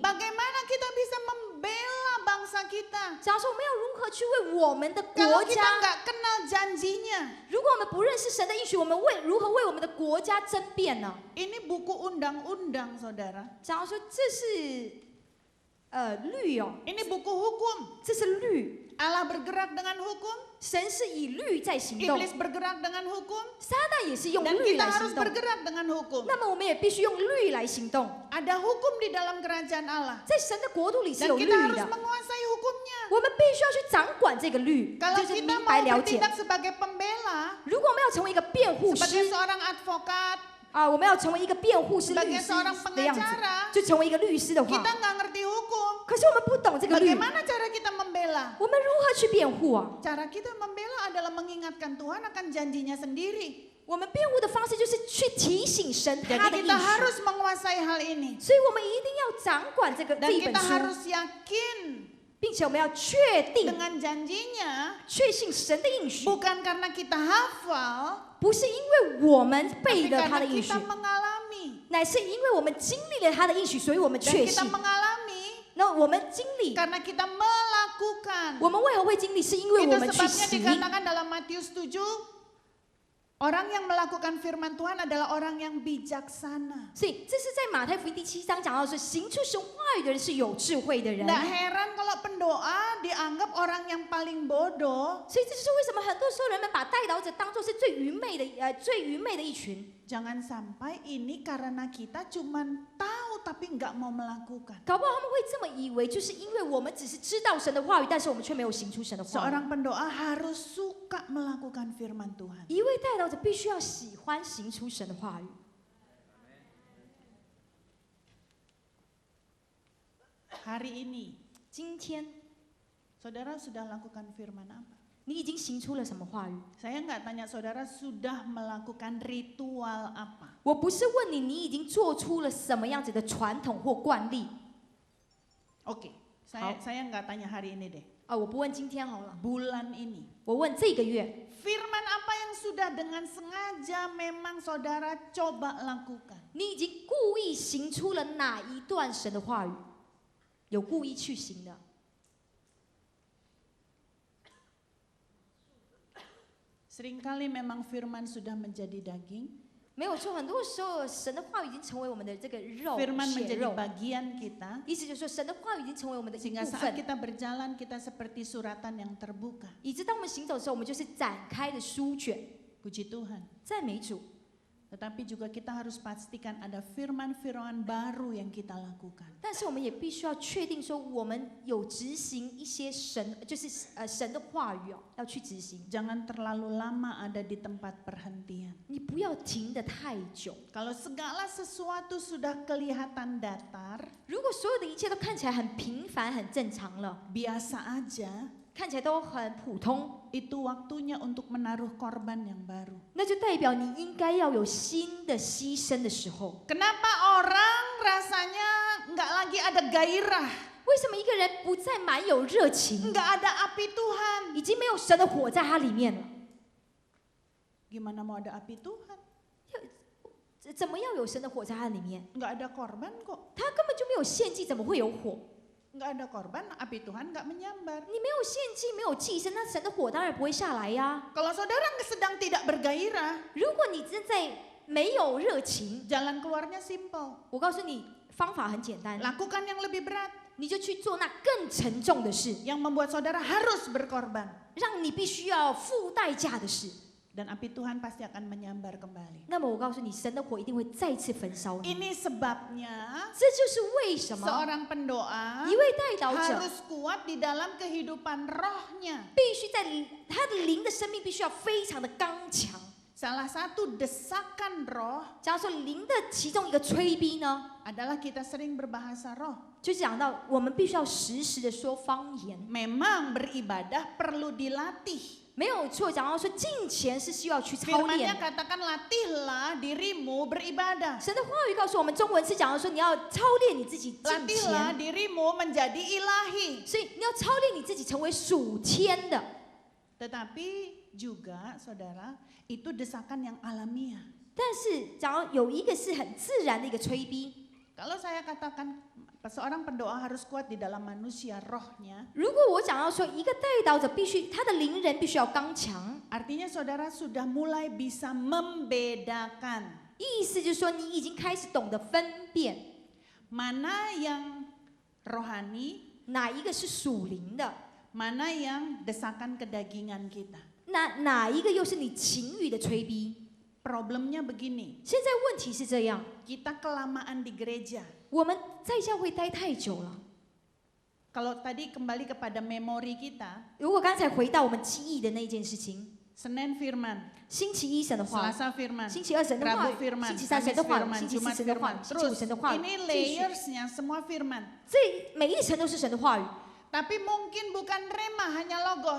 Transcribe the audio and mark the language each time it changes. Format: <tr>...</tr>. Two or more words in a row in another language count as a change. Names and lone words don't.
<id>Bagaimana kita bisa membela bangsa kita?</id> <zh>假如说我们要如何去为我们的</zh> <id>Kalau</id> <zh>国</zh> <id>kita</id> <zh>家，</zh> <id>nggak kenal janjinya.</id> <zh>如果我们不认识神的应许，我们如何为我们的国家争辩呢？</zh> <id>Ini buku undang-undang, saudara.</id> <zh>假如说这是律哦，</zh> <id>Ini buku hukum.</id> <zh>这是律，</zh> <id>Allah bergerak dengan hukum,</id> <zh>神是以律在行动，</zh> <id>iblis bergerak dengan hukum,</id> <zh>撒旦也是用</zh> <id>dan</id> <zh>律</zh> <id>kita</id> <zh>来</zh> <id>harus</id> <zh>行动。</zh> <id>bergerak dengan hukum.</id> <zh>那么我们也必须用律来行动。</zh> <id>Ada hukum di dalam kerajaan Allah.</id> <zh>在神的国度里是</zh> <id>Dan</id> <zh>有律</zh> <id>kita harus</id> <zh>的，</zh> <id>menguasai hukumnya.</id> <zh>我们必须要去掌管这个律，</zh> <id>Kalau</id> <zh>就是</zh> <id>kita</id> <zh>明白</zh> <id>mau</id> <zh>了解。</zh> <id>bertindak sebagai pembela,</id> <zh>如果我们要成为一个辩护</zh> <id>sebagai</id> <zh>师</zh> <id>seorang advokat,</id> <zh>啊，我们要成为一个辩护师、律</zh> <id>sebagai</id> <zh>师</zh> <id>seorang</id> <zh>的样子，</zh> <id>pengacara,</id> <zh>就成为一个律师的</zh> <id>kita</id> <zh>话，</zh> <id>nggak ngerti hukum.</id> <zh>可是我们不懂这个律，</zh> <id>Bagaimana cara kita membela?</id> <zh>我们如何去辩护啊？</zh> <id>Cara kita membela adalah mengingatkan Tuhan akan janjinya sendiri.</id> <zh>我们辩护的方式就是去提醒神他</zh> <id>Jadi</id> <zh>的应</zh> <id>kita</id> <zh>许，</zh> <id>harus menguasai hal ini.</id> <zh>所以我们一定要掌管这</zh> <id>Dan</id> <zh>一本</zh> <id>kita</id> <zh>书，</zh> <id>harus yakin</id> <zh>并且我们要确定、</zh> <id>dengan janjinya,</id> <zh>确信神的应许，</zh> <id>bukan karena kita hafal,</id> <zh>不是因为我们</zh> <id>tapi</id> <zh>背了他</zh> <id>karena</id> <zh>的应许</zh> <id>kita，mengalami.</id> <zh>乃是因为我们经历了他的应许，所以我们</zh> <id>Dan</id> <zh>确</zh> <id>kita</id> <zh>信。</zh> <id>mengalami</id> <zh>那我们经历，</zh> <id>karena kita melakukan.</id> <zh>我们为何会经历？是因为</zh> <id>Itu</id> <zh>我们去</zh> <id>sebabnya</id> <zh>行。</zh> <id>dikatakan dalam Matius 7, orang yang melakukan firman Tuhan adalah orang yang bijaksana.</id> <zh>所以这是在马太福音第7章讲到说，行出神话语的人是有智慧的人。</zh> <id>Nggak heran kalau pendoa dianggap orang yang paling bodoh.</id> <zh>所以这就是为什么很多时候人们把代祷者当作是最愚昧的最愚昧的一群。</zh> <id>Jangan sampai ini karena kita cuman tahu tapi nggak mau melakukan.</id> <zh>搞不好他们会这么以为，就是因为我们只是知道神的话语，但是我们却没有行出神的话语。</zh> <id>Seorang pendoa harus suka melakukan firman Tuhan.</id> <zh>一位代祷者必须要喜欢行出神的话语。</zh> <id>Hari ini,</id> <zh>今天</zh> <id>saudara sudah lakukan firman apa?</id> <zh>你已经行出了什么话语？</zh> <id>Saya nggak tanya saudara sudah melakukan ritual apa.</id> <zh>我不是问你，你已经做出了什么样子的传统或惯例</zh> <id>Oke,</id> <zh>Hao.</zh> <id>saya nggak tanya hari ini deh.</id> <zh>啊？我不问今天好了，</zh> <id>Bulan ini.</id> <zh>我问这个月，</zh> <id>Firman apa yang sudah dengan sengaja memang saudara coba lakukan?</id> <zh>你已经故意行出了哪一段神的话语？有故意去行的。</zh> <id>Seringkali memang firman sudah menjadi daging,</id> <zh>没有错，很多时候神的话语已经成为我们的这个肉</zh> <id>firman</id> <zh>血</zh> <id>menjadi</id> <zh>肉，</zh> <id>bagian kita,</id> <zh>意思就是说神的话语已经成为我们的一</zh> <id>sehingga</id> <zh>部</zh> <id>saat</id> <zh>分，</zh> <id>kita berjalan kita seperti suratan yang terbuka.</id> <zh>以致当我们行走的时候，我们就是展开的书卷。</zh> <id>Puji Tuhan.</id> <zh>赞美主，</zh> <id>Tetapi juga kita harus pastikan ada firman-firman baru yang kita lakukan.</id> <zh>但是我们也必须要确定说，我们有执行一些神，就是神的话语哦，要去执行。</zh> <id>Jangan terlalu lama ada di tempat perhentian.</id> <zh>你不要停得太久。</zh> <id>Kalau segala sesuatu sudah kelihatan datar,</id> <zh>如果所有的一切都看起来很平凡、很正常了，</zh> <id>biasa aja,</id> <zh>看起来都很普通，</zh> <id>itu waktunya untuk menaruh korban yang baru.</id> <zh>那就代表你应该要有新的牺牲的时候。</zh> <id>Kenapa orang rasanya nggak lagi ada gairah,</id> <zh>为什么一个人不再满有热情，</zh> <id>nggak ada api Tuhan?</id> <zh>已经没有神的火在他里面了？</zh> <id>Gimana mau ada api Tuhan?</id> <zh>怎么要有神的火在他里面？</zh> <id>Nggak ada korban kok.</id> <zh>他根本就没有献祭，怎么会有火？</zh> <id>Nggak ada korban, api Tuhan nggak menyambar.</id> <zh>你没有献祭，没有祭牲，那神的火当然不会下来呀。</zh> <id>Kalau saudara sedang tidak bergairah,</id> <zh>如果你正在没有热情，</zh> <id>jalan keluarnya simple.</id> <zh>我告诉你，方法很简单，</zh> <id>Lakukan yang lebih berat,</id> <zh>你就去做那更沉重的事，</zh> <id>yang membuat saudara harus berkorban.</id> <zh>让你必须要付代价的事。</zh> <id>Dan api Tuhan pasti akan menyambar kembali.</id> <zh>那么我告诉你，神的火一定会再次焚烧你。</zh> <id>Ini sebabnya</id> <zh>这就是为什么</zh> <id>seorang pendoa</id> <zh>一位代祷者</zh> <id>harus kuat di dalam kehidupan rohnya.</id> <zh>必须在他的灵的生命必须要非常的刚强。</zh> <id>Salah satu desakan roh</id> <zh>假如说灵的其中一个催逼呢，</zh> <id>adalah kita sering berbahasa roh.</id> <zh>就讲到我们必须要时时的说方言。</zh> <id>Memang beribadah perlu dilatih.</id> <zh>没有错，讲到说敬虔是需要去操</zh> <id>Firman-Nya</id> <zh>练。</zh> <id>katakan latihlah dirimu beribadah.</id> <zh>神的话语告诉我们，中文是讲到说你要操练你自己敬</zh> <id>Latihlah</id> <zh>虔，</zh> <id>dirimu menjadi ilahi.</id> <zh>所以你要操练你自己成为属天的。</zh> <id>Tetapi juga saudara, itu desakan yang alamiah.</id> <zh>但是，假如有一个是很自然的一个催逼，</zh> <id>Kalau saya katakan seorang pendoa harus kuat di dalam manusia rohnya,</id> <zh>如果我讲到说一个代祷者必须他的灵人必须要刚强，</zh> <id>artinya saudara sudah mulai bisa membedakan</id> <zh>意思就是说你已经开始懂得分辨</zh> <id>mana yang rohani,</id> <zh>哪一个是属灵的，</zh> <id>mana yang desakan kedagingan kita.</id> <zh>哪一个又是你情欲的催逼。</zh> <id>Problemnya begini,</id> <zh>现在问题是这样，</zh> <id>kita kelamaan di gereja.</id> <zh>我们在教会待太久了。</zh> <id>Kalau tadi kembali kepada memori kita,</id> <zh>如果刚才回到我们记忆的那件事情，</zh> <id>Senin firman,</id> <zh>星期一神的话，</zh> <id>Selasa firman,</id> <zh>星期二神的话</zh> <id>Rabu</id> <zh>语，</zh> <id>firman,</id> <zh>星期三神</zh> <id>Kamis</id> <zh>的话语，</zh> <id>firman,</id> <zh>星期四</zh> <id>Jumat</id> <zh>神的话</zh> <id>firman.</id> <zh>语，星期五</zh> <id>Terus</id> <zh>神的话语，</zh> <id>ini</id> <zh>继续，</zh> <id>layersnya semua firman.</id> <zh>这每一层都是神的话语。</zh> <id>Tapi mungkin bukan rema, hanya logos.</id>